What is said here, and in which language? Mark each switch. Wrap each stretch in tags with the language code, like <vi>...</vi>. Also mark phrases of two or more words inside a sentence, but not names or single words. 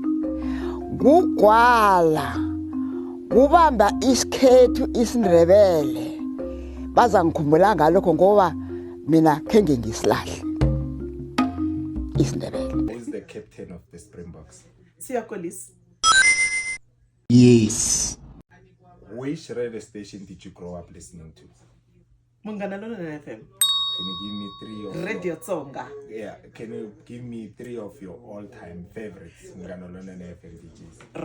<nr>kugwala kubamba isikhethu isiNdebele baza ngikhumbula ngalokho ngoba mina khenge ngisilahle isiNdebele.</nr> <en>Who is the captain of the Springboks? Siyakolis. Yes. Which radio station did you grow up listening to? Mughana Lonene FM. Can you give me three of Radio Tsonga. Can you give me three of your all-time favorites Mughana Lonene FM DJs?</en>